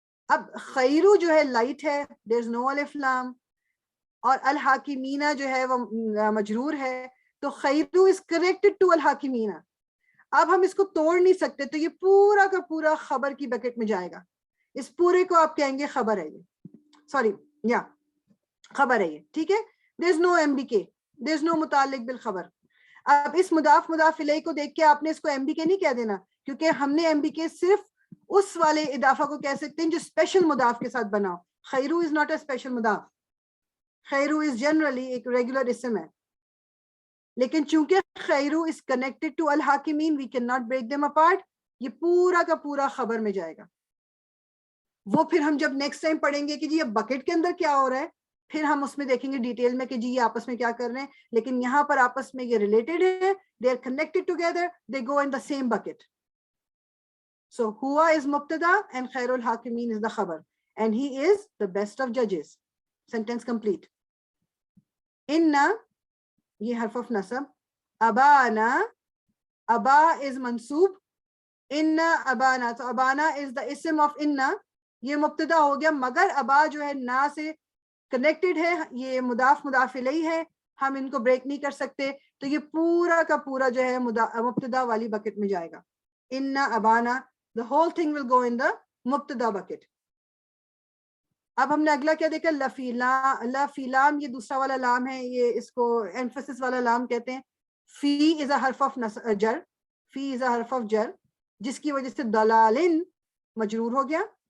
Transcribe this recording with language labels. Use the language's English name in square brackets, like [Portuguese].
[Urdu] اب خیرو جو ہے لائٹ ہے, [English] there is no [Urdu] الف لام, اور الحاکمینہ جو ہے وہ مجرور ہے, تو خیرو [English] is connected to [Urdu] الحاکمینہ. اب ہم اس کو توڑ نہیں سکتے, تو یہ پورا کا پورا خبر کی بکٹ میں جائے گا. اس پورے کو آپ کہیں گے خبر ہے یہ, سوری یا خبر ہے یہ, ٹھیک ہے. [English] there is no MBK, there is no متعلق بالخبر. [Urdu] اب اس مضاف مضاف الیہ کو دیکھ کے آپ نے اس کو ایم بی کے نہیں کہہ دینا, کیونکہ ہم نے ایم بی کے صرف اس والے اضافہ کو کہہ سکتے ہیں جو اسپیشل مضاف کے ساتھ بنا ہو. [English] خیرو is not a special مضاف, خیرو از جنرلی [Urdu] ایک ریگولر اسم ہے, لیکن چونکہ [English] خیرو is connected to الحاکمین we can not break them apart. [Urdu] یہ پورا کا پورا خبر میں جائے گا. وہ پھر ہم جب نیکسٹ ٹائم پڑھیں گے کہ جی یہ بکٹ کے اندر کیا ہو رہا ہے, پھر ہم اس میں دیکھیں گے ڈیٹیل میں کہ جی یہ آپس میں کیا کر رہے ہیں, لیکن یہاں پر آپس میں یہ ریلیٹڈ ہے, [English] they are connected together, they go in the same bucket. So hua is mubtada and khairul hakimin is the khabar, and he is the best of judges. Sentence complete. Inna, ye harf of nasab. Abana, aba is mansoob. Inna abana, so abana is the ism of inna. [Urdu] یہ مبتدا ہو گیا, مگر ابا جو ہے نا سے connected ہے, یہ مضاف مضاف الیہ ہے, ہم ان کو بریک نہیں کر سکتے, تو یہ پورا کا پورا جو ہے مبتدا والی بکٹ میں جائے گا. [English] انا ابانا, the whole thing will go in the مبتدا بکٹ. [Urdu] اب ہم نے اگلا کیا دیکھا, لفی لام, یہ دوسرا والا لام ہے, یہ اس کو ایمفسس والا لام کہتے ہیں. [English] فی is a حرف of جر, [Urdu] فی از اے حرف آف جر, جس کی وجہ سے دلالن مجرور ہو گیا.